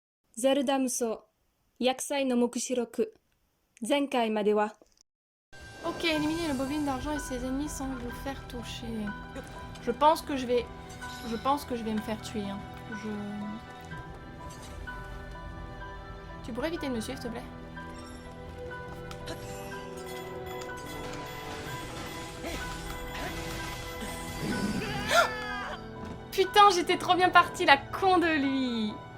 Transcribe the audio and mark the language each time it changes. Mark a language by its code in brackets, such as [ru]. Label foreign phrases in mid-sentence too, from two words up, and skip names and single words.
[ja] ゼルダ無双薬剤の目視録前回までは [fr] Ok, éliminer le bobine d'argent et ses ennemis sans vous faire toucher. Je pense que je vais... Je pense que je vais me faire tuer. Hein. Tu pourrais éviter de me suivre, s'il te plaît? Putain, j'étais trop bien partie, la con de lui.